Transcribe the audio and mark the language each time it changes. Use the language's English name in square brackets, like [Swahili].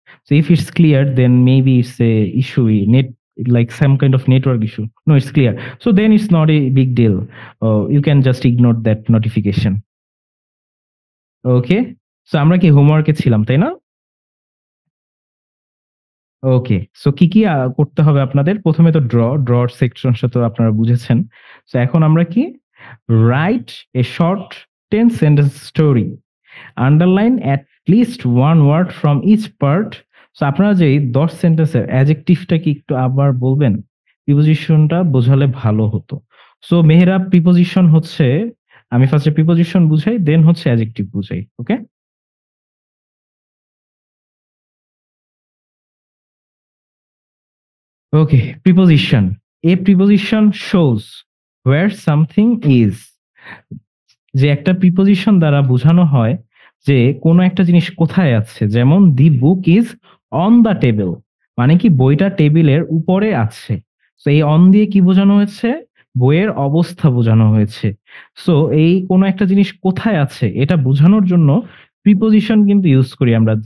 [English] So if it's clear, then maybe it's a issue, like some kind of network issue. No, it's clear. So then it's not a big deal. You can just ignore that notification. Okay? [Bangla] So আমরা কি হোমওয়ার্কে ছিলাম, তাই না? ওকে। So কি, কি করতে হবে আপনাদের? ১ম এ তো ড্রর সেকশনটা তো আপনারা বুঝেছেন। সো এখন আমরা কি? [English] Write a short 10 sentence story. Underline at least 1 word from each part. [Bangla] So আপনারা যে এই ১০ সেন্টেন্সের অ্যাডজেক্টিভটা কি একটু আবার বলবেন? প্রিপোজিশনটা বোঝালে ভালো হতো। সো মেহেরাব, প্রিপোজিশন হচ্ছে, আমি ফার্স্টে প্রিপোজিশন বুঝাই, দেন হচ্ছে অ্যাডজেক্টিভ বুঝাই। ওকে? [English] Okay, preposition. A preposition shows where something is. [Bangla] যে একটা প্রিপোজিশন দ্বারা বোঝানো হয় যে কোনো একটা জিনিস কোথায় আছে। যেমন [English] the book is on the table, [Bangla] মানে কি বইটা টেবিলের উপরে আছে। সো এই অন দিয়ে কি বোঝানো হয়েছে? বইয়ের অবস্থা বোঝানো হয়েছে। সো এই কোনো একটা জিনিস কোথায় আছে এটা বোঝানোর জন্য প্রিপোজিশন কিন্তু ইউজ করি আমরা।